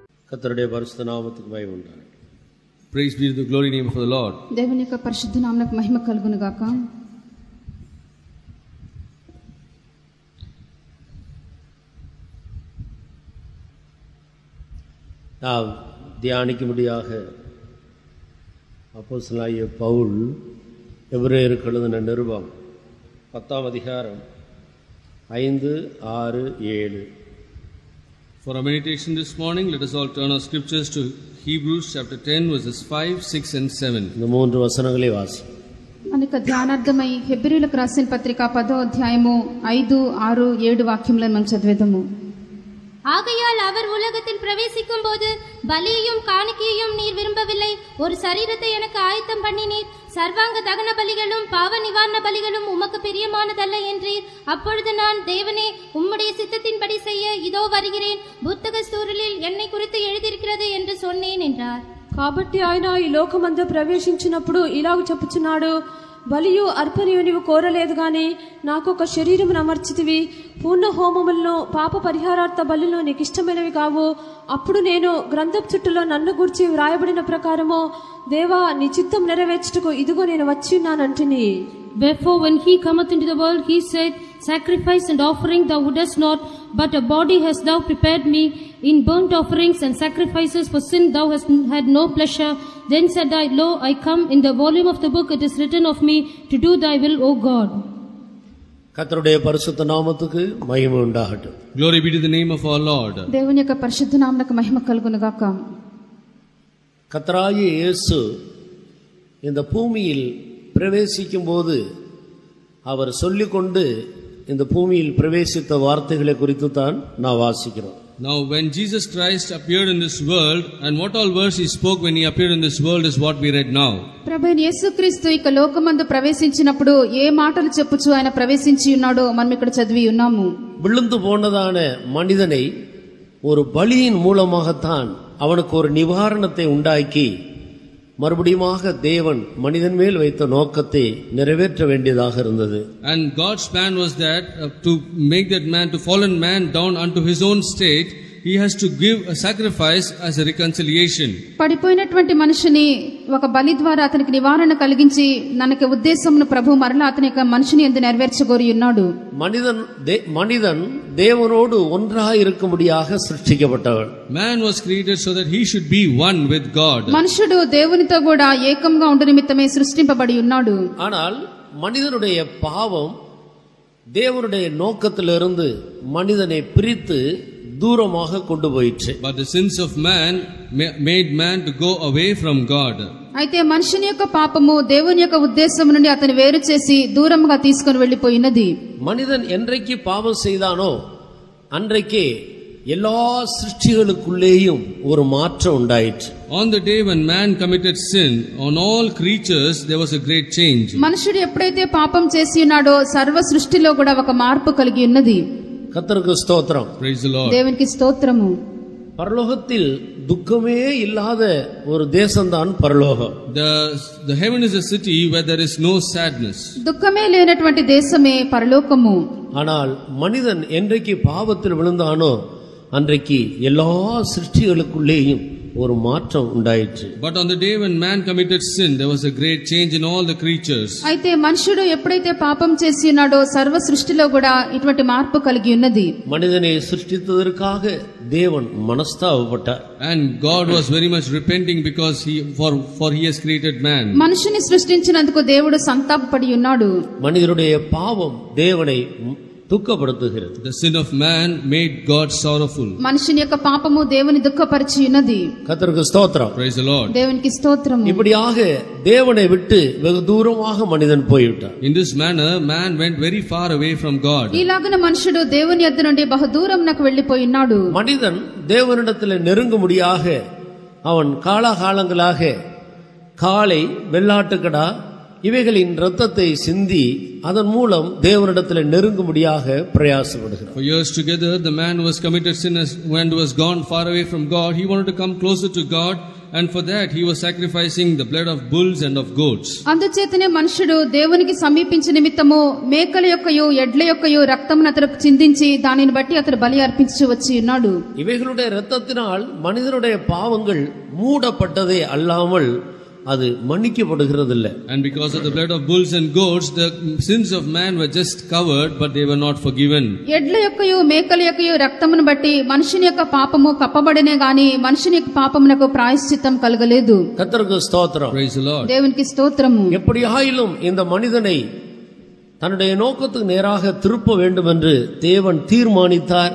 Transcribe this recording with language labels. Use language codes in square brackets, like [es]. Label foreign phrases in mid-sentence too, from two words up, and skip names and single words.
[ta] கர்த்தருடைய பரிசுத்த நாமத்துக்கு மகிமை உண்டாகட்டும். [en] Praise be to the glory name of the Lord. [te] దేవుని యొక్క పరిశుద్ధ నామమునకు మహిమ కలుగును గాక. [ta] நாம் தியானிக்கும்படியாக அப்போஸ்தலனாகிய பவுல் எபிரேயருக்கு எழுதின நிருபம் 10ஆம் அதிகாரம் 5, 6, 7. [en] For our meditation this morning, let us all turn our scriptures to Hebrews chapter 10 verses 5, 6 and 7. [ta] இந்த மூன்று வசனங்களை வாசி. [te] అనేక ధ్యానార్థమై హెబ్రీయులకు రాసిన పత్రిక 10వ అధ్యాయము 5, 6, 7 వాక్యములను మనం చదివేదము. [ta] ஆகையால் அவர் உலகத்தில் பிரவேசிக்கும் போது பலியையும் காணிக்கையையும் நீர் விரும்பவில்லை, ஒரு சரீரத்தை எனக்கு ஆயத்தம் பண்ணினீர், சர்வாங்க தகன பலிகளும் பாவ நிவாரண பலிகளும் உமக்கு பிரியமானதல்ல என்றீர். அப்பொழுது நான், தேவனே, உம்முடைய சித்தத்தின்படி செய்ய இதோ வருகிறேன், புத்தக ஸ்தூரிலில் என்னை குறித்து எழுதியிருக்கிறது என்று சொன்னேன் என்றார். [te] కాబట్టి ఆయన ఈ లోకమందు ప్రవేశించినప్పుడు ఇలాగ చెప్పుచున్నాడు, బలియు అర్పణయు నీవు కోరలేదు గాని నాకు ఒక శరీరమును అమర్చితివి, పూర్ణ హోమములను పాప పరిహారార్థ బలులు నీకు ఇష్టమైనవి కావు. అప్పుడు నేను గ్రంథపు చుట్టలో నన్ను గూర్చి వ్రాయబడిన ప్రకారము, దేవా నీ చిత్తం నెరవేర్చుటకు ఇదిగో నేను వచ్చి ఉన్నానంటిని. [en] Wherefore when he cometh into the world, he said, sacrifice and offering thou wouldest not, but a body hast thou prepared me. In burnt offerings and sacrifices for sin thou hast had no pleasure. Then said I, lo, I come, in the volume of the book it is written of me, to do thy will, O God. [ta] கர்த்தருடைய பரிசுத்த நாமத்துக்கு மகிமை உண்டாகட்டும். [en] Glory be to the name of our Lord. [te] దేవుని యొక్క పరిశుద్ధ నామమునకు మహిమ కలుగును గాక. [ta] கர்த்தராகிய இயேசு இந்த பூமியில் பிரவேசிக்கும் போது அவர் சொல்லிக்கொண்டு இந்த பூமியில் பிரவேசித்த வார்த்தைகளை குறித்து தான் நான் வாசிக்கிறோம். [en] Now when Jesus Christ appeared in this world, and what all verse he spoke when he appeared in this world is what we read now. [te] ప్రభువైన యేసుక్రీస్తు ఇక లోకమందు ప్రవేశించినప్పుడు ఏ మాటలు చెప్పుచు ఆయన ప్రవేశించి ఉన్నాడో మనం ఇక్కడ చదివి ఉన్నాము. [ta] விழுந்து போனதான மனிதனை ஒரு பலியின் மூலமாகத்தான் அவனுக்கு ஒரு நிவாரணத்தை உண்டாக்கி மறுபடியுமாக தேவன் மனிதன் மேல் வைத்த நோக்கத்தை நிறைவேற்ற வேண்டியதாக இருந்தது. [en] And God's plan was that to make that man, to fallen man down unto his own state, he has to give a sacrifice as a reconciliation. [te] పడిపోయినటువంటి మనిషిని ఒక బలి ద్వారా అతనికి నివారణ కలిగించి ననక ఉద్దేశమును ప్రభు మరలా అతని యొక్క మనిషిని యందు నెరవేర్చగోరి ఉన్నాడు. [ta] மனிதன் தேவனோடு ஒன்றாக இருக்கும்படியாக சிருஷ்டிக்கப்பட்டவன். [en] Man was created so that he should be one with God. [te] మనుషుడు దేవునితో కూడా ఏకంగా ఉండు నిమిత్తమే సృష్టింపబడి ఉన్నాడు. [ta] ஆனால் மனிதனுடைய பாவம் தேவனுடைய நோக்கத்திலிருந்து மனிதனை பிரித்து தூரமாக கொண்டு போயிற்று. [en] But the sins of man made man to go away from God. [te] అయితే మనుషుని యొక్క పాపము దేవుని యొక్క ఉద్దేశం నుండి అతను వేరు చేసి దూరంగా తీసుకొని వెళ్ళిపోయినది. [ta] மனிதன் என்றைக்கு பாவம் செய்தானோ அன்றைக்கே எல்லா சிருஷ்டிகளுக்குள்ளேயும் ஒரு மாற்றம் உண்டாயிற்று. [en] On the day when man committed sin, on all creatures there was a great change. [te] మనుషుడు ఎప్పుడైతే పాపం చేసి ఉన్నాడో సర్వ సృష్టిలో కూడా ఒక మార్పు కలిగి ఉన్నది. [ta] கர்த்தருக்கு ஸ்தோத்திரம். [en] Praise the Lord. [te] దేవునికి స్తోత్రము. [ta] பரலோகத்தில் துக்கமே இல்லாத ஒரு தேசம்தான் பரலோகம். [en] The heaven is a city where there is no sadness. [te] దుఃఖమే లేనటువంటి దేశమే పరలోకము. [ta] ஆனால் மனிதன் என்றைக்கு பாவத்தில் விழுந்தானோ அன்றைக்கு எல்லா சிருஷ்டிகளுக்குள்ளேயும் ஒரு மாற்றம் உண்டாயிற்று. [en] But on the day when man committed sin, there was a great change in all the creatures. [te] అయితే మనుషుడు ఎప్పుడైతే పాపం చేసి ఉన్నాడో సర్వ సృష్టిలో కూడా ఇటువంటి మార్పు కలిగి ఉన్నది. [ta] மனிதனை சிருஷ்டித்ததற்காக தேவன் மனஸ்தாபப்பட்டார். [en] And God was very much repenting because for he has created man. [te] మనుషుని సృష్టించినందుకు దేవుడు సంతాపపడి ఉన్నాడు. [ta] மனிதனுடைய பாவம் தேவனை దుఃఖపడుతుகிறது. [en] The sin of man made God sorrowful. [te] మనుషుని యొక్క పాపము దేవుని దుఃఖపరిచి ఉన్నది. [ta] கர்த்தருக்கு ஸ்தோத்திரம். [en] Praise the Lord. [te] దేవునికి స్తోత్రము. [ta] இப்படியாக தேவனை விட்டு வெகு தூரமாக மனிதன் போய்விட்டான். [en] In this manner man went very far away from God. [te] ఇలాగన మనుషుడు దేవుని యొద్ద నుండి బహు దూరమునకు వెళ్ళిపోయి ఉన్నాడు. [ta] மனிதன் தேவனிடத்தில் நெருங்கும்படியாக அவன் காலாகாலங்களாக காளை, வெள்ளாட்டுக்கடா இவைகளின் இரத்தத்தை சிந்தி அதன் மூலம் தேவனிடத்தில் நெருங்கும்படியாக பிரயாசப்படுகிறார். [en] For years together the man who was committed sin and was gone far away from God, he wanted to come closer to God, and for that he was sacrificing the blood of bulls and of goats. [te] అందుచేతనే మనుషుడు దేవునికి సమీపించే నిమిత్తము మేకల యొక్కయు ఎడ్ల యొక్కయు రక్తమును అతడు చిందించి దానిని బట్టి అతడు బలి అర్పించి వచ్చి ఉన్నాడు. [ta] இவைகளுடைய இரத்தத்தினால் மனிதனுடைய பாவங்கள் மூடப்பட்டதே அல்லாமல் அது மன்னிக்கப்படுகிறதில்லை. [en] And because of the blood of bulls and goats, the sins of man were just covered, but they were not forgiven. [te] ఎడ్ల యొక్కయు మేకల యొక్కయు రక్తమును బట్టి మనుషుని యొక్క పాపము కప్పబడినే గాని మనుషుని యొక్క పాపమునకు ప్రాయశ్చిత్తం కలగలేదు. [ta] கர்த்தருக்கு ஸ்தோத்திரம். [en] Praise the Lord. [te] దేవునికి స్తోత్రము. [ta] எப்படியாயிலும் இந்த மனிதனை தன்னுடைய நோக்கத்துக்கு நேராக திருப்ப வேண்டும் என்று தேவன் தீர்மானித்தார்.